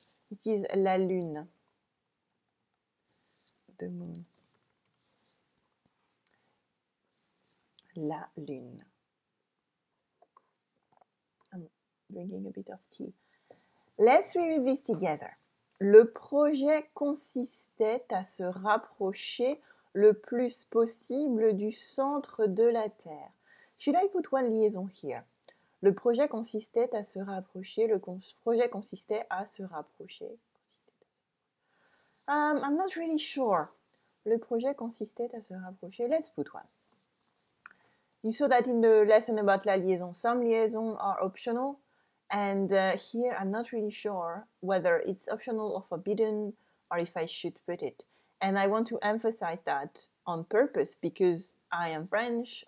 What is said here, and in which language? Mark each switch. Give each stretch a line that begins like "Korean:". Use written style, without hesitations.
English: It is
French: la lune.
English: The moon.
French: La lune.
English: I'm drinking a bit of tea. Let's read this together.
French: Le projet consistait à se rapprocher le plus possible du centre de la Terre.
English: Should I put one liaison here?
French: Le projet consistait à se rapprocher. Le projet consistait à se rapprocher.
English: I'm not really sure.
French: Le projet consistait à se rapprocher.
English: Let's put one. You saw that in the lesson about la liaison. Some liaisons are optional. And here I'm not really sure whether it's optional or forbidden or if I should put it. And I want to emphasize that on purpose because I am French.